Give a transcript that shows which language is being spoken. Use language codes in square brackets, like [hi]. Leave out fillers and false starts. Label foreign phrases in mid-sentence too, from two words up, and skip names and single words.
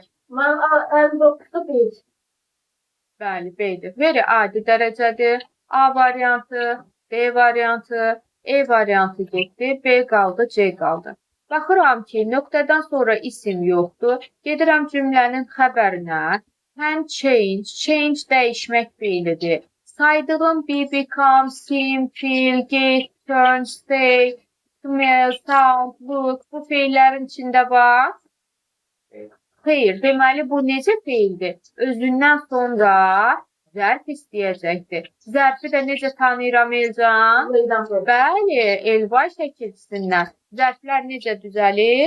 [az] Mən 59-da B. Bəli, B-dir. Very adi dərəcədir. A variantı, B variantı, E variantı getdi. B qaldı, C qaldı. Baxıram ki, nöqtədən sonra isim yoxdur. Gedirəm cümlənin xəbərinə. [en] Can change. [az] Change dəyişmək feilidir. [en] Saydığım be, become, seem, feel, get, turn, stay, smell, sound, look. [az] Bu feillərin içində var. Xeyr, deməli bu necə feildir? Özündən sonra zərf istəyəcəkdir. Zərfi də necə tanıyıram Elcan? Bəli, Elvay şəkilçisindən. Zərflər necə düzəlir?